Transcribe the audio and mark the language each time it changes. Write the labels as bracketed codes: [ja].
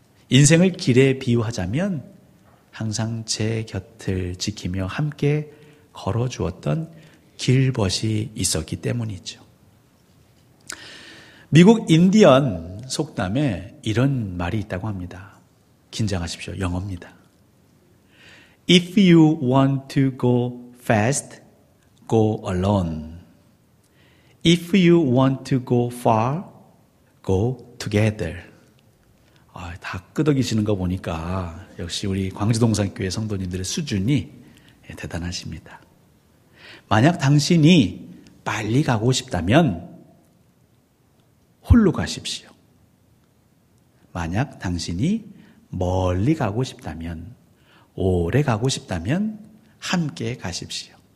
[ko] 인생을 길에 비유하자면 항상 제 곁을 지키며 함께 걸어주었던 길벗이 있었기 때문이죠. 미국 인디언 속담에 이런 말이 있다고 합니다. 긴장하십시오. 영어입니다. [en] If you want to go fast, go alone. If you want to go far, go together. [ko] 다 끄덕이시는 거 보니까 역시 우리 광주동산교회 성도님들의 수준이 대단하십니다. 만약 당신이 빨리 가고 싶다면 홀로 가십시오. 만약 당신이 멀리 가고 싶다면, 오래 가고 싶다면 함께 가십시오.